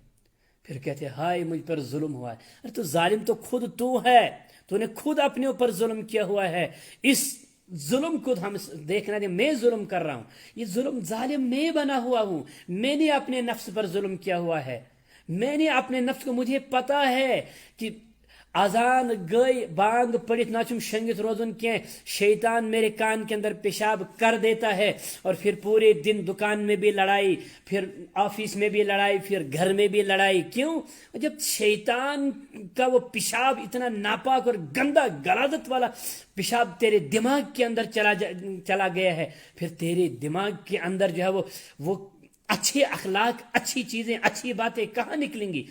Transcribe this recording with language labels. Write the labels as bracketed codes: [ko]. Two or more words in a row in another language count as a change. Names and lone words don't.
[ur] پھر کہتے ہیں ہائے مجھ پر ظلم ہوا ہے. ارے تو ظالم تو خود تو ہے تو نے خود اپنے اوپر ظلم کیا ہوا ہے. اس ظلم کو ہم دیکھنا دیں میں ظلم کر رہا ہوں یہ ظلم ظالم میں بنا ہوا ہوں میں نے اپنے نفس پر ظلم کیا ہوا ہے میں نے اپنے نفس کو مجھے پتا ہے کہ [ks] اذان گئی بانگ پڑھت نہ چھم شنگت روزن [ur] کی شیطان میرے کان کے اندر پیشاب کر دیتا ہے اور پھر پورے دن دکان میں بھی لڑائی پھر آفس میں بھی لڑائی پھر گھر میں بھی لڑائی. کیوں؟ جب شیطان کا وہ پیشاب اتنا ناپاک اور گندا غلاظت والا پیشاب تیرے دماغ کے اندر چلا گیا ہے پھر تیرے دماغ کے اندر جو ہے وہ اچھے اخلاق اچھی چیزیں اچھی باتیں کہاں نکلیں گی؟